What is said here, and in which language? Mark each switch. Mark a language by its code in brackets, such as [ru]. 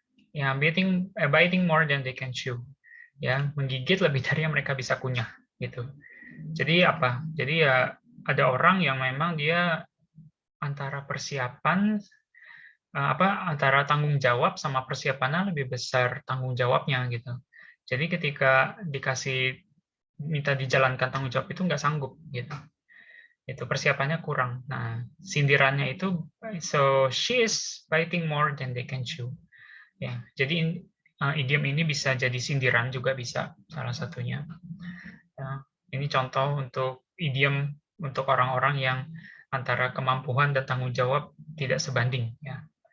[en] Ya, biting more than they can chew. [id] Ya, menggigit lebih dari yang mereka bisa kunyah, gitu. Jadi apa? Jadi ya ada orang yang memang dia antara persiapan antara tanggung jawab sama persiapannya lebih besar tanggung jawabnya gitu. Jadi ketika minta dijalankan tanggung jawab itu nggak sanggup gitu. Itu persiapannya kurang. Nah, sindirannya itu [en] so she is biting more than they can chew. [id] Ya, jadi idiom ini bisa jadi sindiran juga bisa salah satunya. Ya, ini contoh untuk idiom untuk orang-orang yang antara kemampuan dan tanggung jawab tidak sebanding ya.